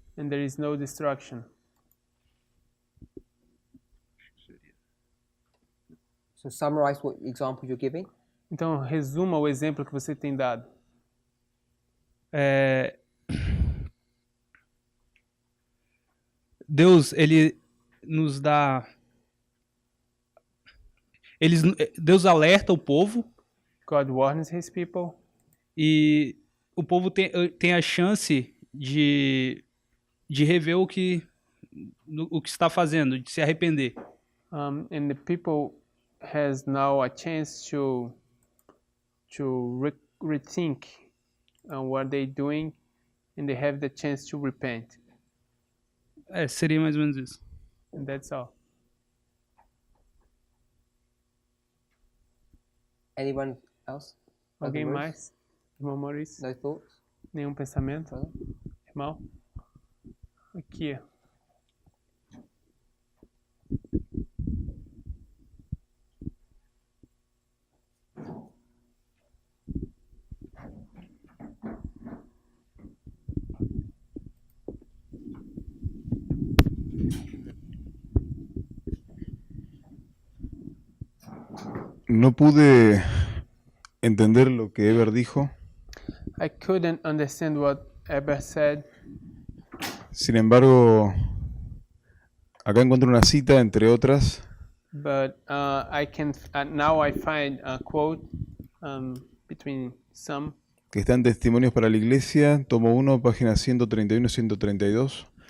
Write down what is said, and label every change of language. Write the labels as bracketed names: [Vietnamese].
[English] and there is no destruction. So summarize what example you're giving. [Portuguese] Então, resuma o exemplo que você tem dado. Deus, ele nos dá... Deus alerta o povo. [English] God warns his people, [Portuguese] E o povo tem a chance de rever o que está fazendo, de se arrepender. [English] and the people has now a chance to rethink what they're doing, and they have the chance to repent. [Portuguese] Seria mais ou menos isso. [English] And that's all. Anyone else? [Portuguese] Alguém [English] Other [Portuguese] mais? Irmão Maurício? [English] No thoughts? [Portuguese] Nenhum pensamento? Irmão? Aqui. [Spanish] No pude entender lo que Eber dijo. [English] I couldn't understand what Eber said. [Spanish] Sin embargo, acá encuentro una cita, entre otras, [English] But I can now I find a quote between some [Spanish] que está en Testimonios para la Iglesia, tomo 1, páginas 131 y 132.